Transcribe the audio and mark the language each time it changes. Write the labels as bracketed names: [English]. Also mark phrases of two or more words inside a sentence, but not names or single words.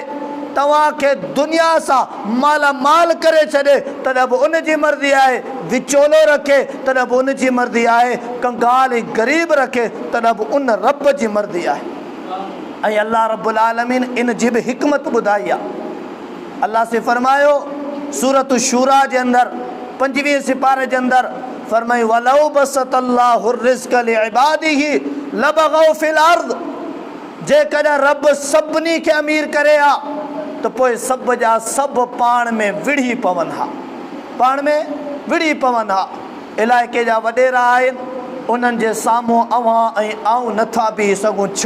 [Sindhi] तव्हांखे दुनिया सां मालामाल करे छॾे तॾहिं बि उन जी मर्ज़ी आहे, विचोलो रखे तॾहिं बि उन जी मर्ज़ी आहे, कंगाल ऐं ग़रीब रखे तॾहिं बि उन रब जी मर्ज़ी आहे। ऐं [Arabic] الله رب العالمين [Sindhi] इन जी बि हिकमत ॿुधाई आहे। अल्लाह से फरमायो सूरत शूरा जे अंदरि 25 सिपारे जे अंदरि फरमाई [Arabic] ولو بسط الله رزق لعباده لبغوا في الأرض. [Sindhi] जेकॾहिं रब सभिनी खे अमीर करे हा त पोइ सभ जा सभु पाण में विढ़ी पवनि हा, पाण में विढ़ी पवनि हा। इलाइक़े जा वॾेरा आहिनि, उन्हनि जे साम्हूं अवां ऐं आऊं नथा बीही सघूं। छो?